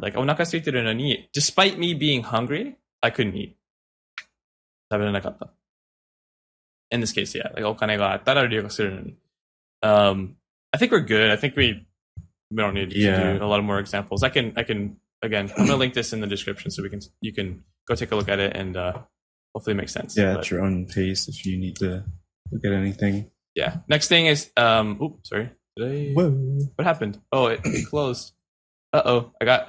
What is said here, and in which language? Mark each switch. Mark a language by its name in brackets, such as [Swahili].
[English] Like [Japanese] お腹空いてるのに [English] despite me being hungry, I couldn't eat. [Japanese] 食べれなかった [English] In this case, yeah. Like [Japanese] お金があったら留学するのに [English] I think we're good. I think we don't need to do a lot of more examples. I can again, I'm gonna link this in the description so you can go take a look at it and hopefully it makes sense. Yeah, at your own pace if you need to look at anything. Yeah. Next thing is oops, sorry. What happened? Oh, it closed. Uh-oh. I got